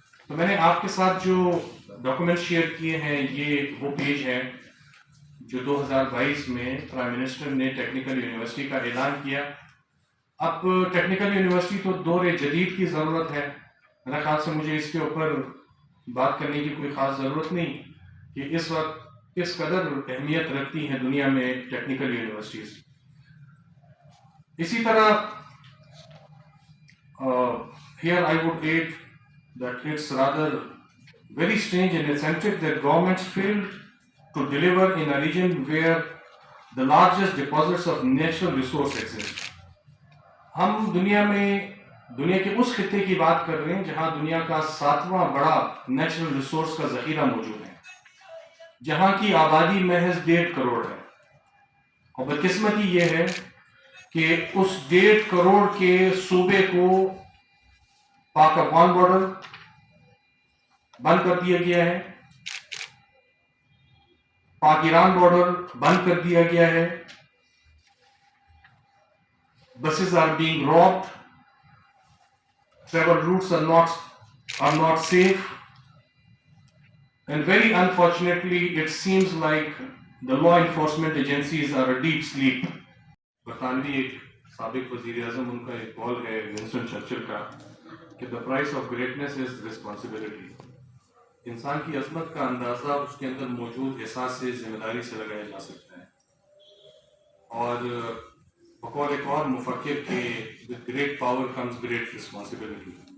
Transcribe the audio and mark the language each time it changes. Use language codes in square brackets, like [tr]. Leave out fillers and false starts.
[ur] تو میں نے آپ کے ساتھ جو ڈاکومنٹ شیئر کیے ہیں یہ وہ پیج ہیں جو 2022 میں پرائم منسٹر نے ٹیکنیکل یونیورسٹی کا اعلان کیا. اب ٹیکنیکل یونیورسٹی تو دور جدید کی ضرورت ہے، میرا خیال سے مجھے اس کے اوپر بات کرنے کی کوئی خاص ضرورت نہیں کہ اس وقت کس قدر اہمیت رکھتی ہیں دنیا میں ٹیکنیکل یونیورسٹیز. اسی طرح [en] here I would add that it's rather very strange and eccentric that governments fail to deliver in a region where the largest deposits of natural resource exist. [ur] ہم دنیا کے اس خطے کی بات کر رہے ہیں جہاں دنیا کا 7واں بڑا نیچرل ریسورس کا ذخیرہ موجود ہے، جہاں کی آبادی محض 1.5 کروڑ ہے. اور بدقسمتی یہ ہے کہ اس 1.5 کروڑ کے صوبے کو پاک افغان بارڈر بند کر دیا گیا ہے، پاک ایران بارڈر بند کر دیا گیا ہے. [en] Buses are being robbed, travel routes are not safe, and very unfortunately it seems like the law enforcement agencies are a deep sleep. [ur] برطانوی ایک سابق وزیر اعظم، ان کا ایک قول ہے ونسٹن چرچل کا کہ [en] the price of greatness is responsibility. [ur] انسان کی عظمت کا اندازہ اس کے اندر موجود احساس سے، ذمہ داری سے لگایا جا سکتا ہے. اور بقول ایک اور مفکر کے [en] with great power comes great responsibility.